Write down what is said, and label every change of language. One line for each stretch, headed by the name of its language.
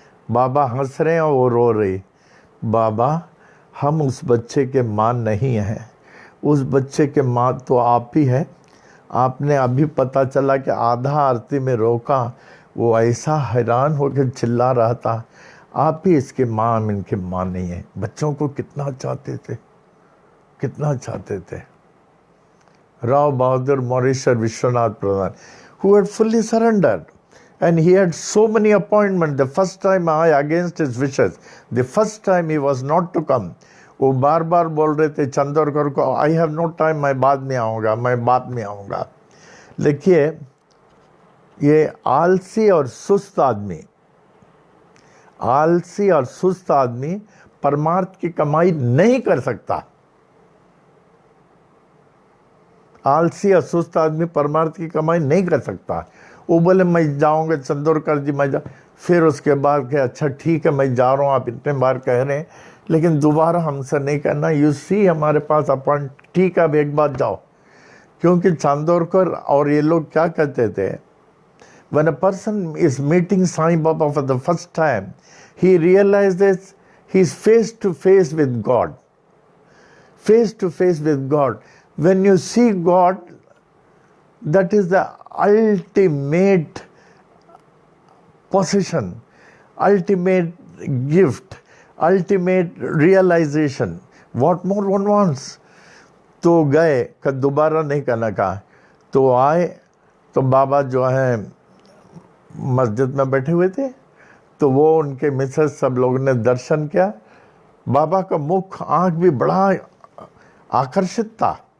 Hindi: बाबा हंस रहे हैं और वो रो रही। बाबा हम उस बच्चे के माँ नहीं हैं, उस बच्चे के माँ तो आप ही है। आपने अभी पता चला कि आधा आरती में रोका, वो ऐसा हैरान होकर चिल्ला रहा था, आप ही इसके माँ, हम इनके माँ नहीं है। बच्चों को कितना चाहते थे, कितना चाहते थे।
English: Rao Bahadur Moreshwar Vishwanath Pradhan, who had fully surrendered, and he had so many appointments. The first time I against his wishes, the first time he was not to come.
Hindi: वो बार बार बोल रहे थे चंदोरकर को,
English: I have no time,
Hindi: मैं बाद में आऊँगा, मैं बाद में आऊँगा। देखिए ये आलसी और सुस्त आदमी, आलसी और सुस्त आदमी परमार्थ की कमाई नहीं कर सकता। आलसी और सुस्त आदमी परमार्थ की कमाई नहीं कर सकता। वो बोले मैं जाऊँगा चंदोरकर जी, मैं जा, फिर उसके बाद कहे अच्छा ठीक है मैं जा रहा हूँ, आप इतने बार कह रहे हैं लेकिन दोबारा हमसे नहीं करना।
English: you see
Hindi: हमारे पास अपॉइंट, ठीक है अब एक बार जाओ। क्योंकि चांदोरकर और ये लोग क्या कहते थे,
English: when a person is meeting Sai Baba for the first time, he realizes he's face to face with God. Face to face with God. When you see God, that is the ultimate possession, ultimate gift, ultimate realization. What more one wants?
Hindi: तो गए, दोबारा नहीं करना कहा। तो आए तो बाबा जो है मस्जिद में बैठे हुए थे, तो वो उनके मिसेस सब लोगों ने दर्शन किया। बाबा का मुख आंख भी बड़ा आकर्षित था।